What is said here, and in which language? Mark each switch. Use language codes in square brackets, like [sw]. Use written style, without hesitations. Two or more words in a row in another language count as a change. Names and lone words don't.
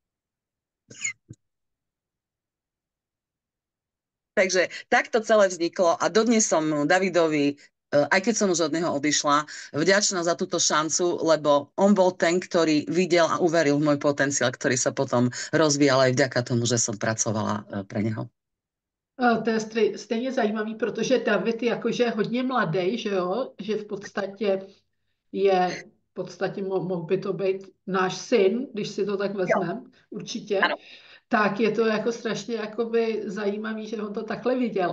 [sk] Takže takto celé vzniklo a dodnes som Davidovi, aj keď som už od neho odišla, vďačná za túto šancu, lebo on bol ten, ktorý videl a uveril v môj potenciál, ktorý sa potom rozvíjal aj vďaka tomu, že som pracovala pre neho. [cs] To je stejně zajímavý, protože David jakože je hodně mladý, že jo, že v podstatě v podstatě mohl by to být náš syn, když si to tak vezmeme, určitě. Ano. Tak je to jako strašně jakoby zajímavý, že on to takhle viděl.